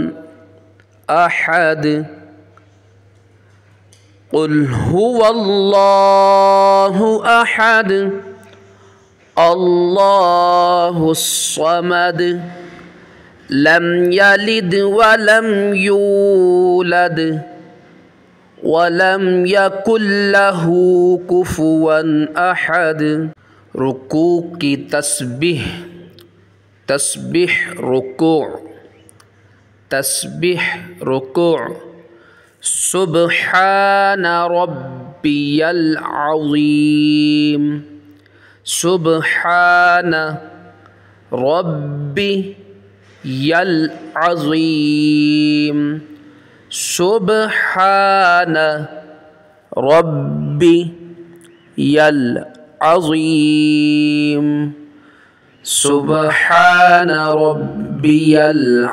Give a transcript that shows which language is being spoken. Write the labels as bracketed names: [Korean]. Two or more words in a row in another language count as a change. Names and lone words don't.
[Arabic] أحد قل هو الله أحد الله الصمد لم يلد ولم يولد ولم يكن له كفوا أحد [Urdu] رکوع کی تسبیح رکوع [Arabic] سبحان ربي العظيم سبحان ربي العظيم سبحان ربي العظيم سبحان ربي अज़ीम सुब्हान रब्बियल